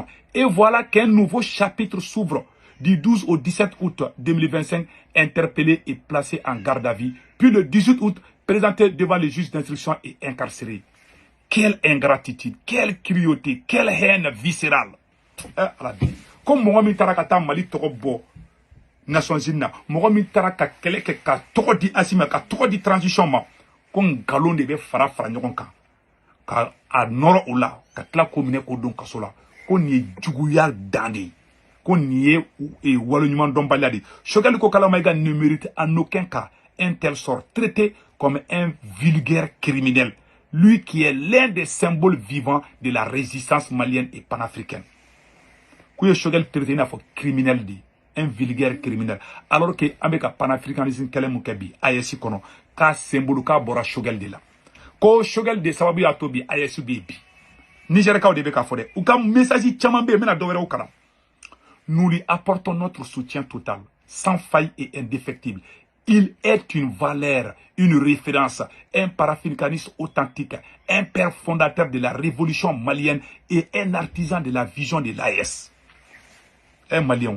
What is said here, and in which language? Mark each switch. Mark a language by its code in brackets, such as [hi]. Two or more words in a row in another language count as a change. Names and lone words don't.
[fr] Et voilà qu'un nouveau chapitre s'ouvre du 12 au 17 août 2025, interpellé et placé en garde à vue. Puis le 18 août, présenté devant les juges d'instruction et incarcéré. Quelle ingratitude, quelle cruauté, quelle haine viscérale. [bm] Comme Mohamed Tarakata Mali Torobo, Nations Unies, Mohamed Taraka Keleke, ka Togodi Asima, ka Togodi Transition, kon galon de bɛ fara ɲɔgɔn kan ka a nɔrɔ o la ka tila ko minɛ k'o don kaso la ko nin ye juguya dan de ye ko nin ye waleɲuman dɔnbaliya de ye Choguel Kokala Maïga [fr] ne mérite en aucun cas un tel sort, traité comme un vulgaire criminel, lui qui est l'un des symboles vivants de la résistance malienne et panafricaine. [bm] Ko ye Choguel traité n'a fɔ criminel de [fr] un vulgaire criminel alors que [bm] an bɛ ka panafricanisme kɛlɛ mun kɛ bi AES kɔnɔ k'a symbole k'a bɔra Choguel de la ko Choguel de sababu y'a to bi AES bɛ yen bi Nigerikaw de bɛ k'a fɔ dɛ u ka message caman bɛ yen n bɛna dɔ wɛrɛw kalan. [fr] Nous lui apportons notre soutien total, sans faille et indéfectible. Il est une valeur, une référence, un panafricaniste authentique, un père fondateur de la révolution malienne et un artisan de la vision de l'AS. Un Malien.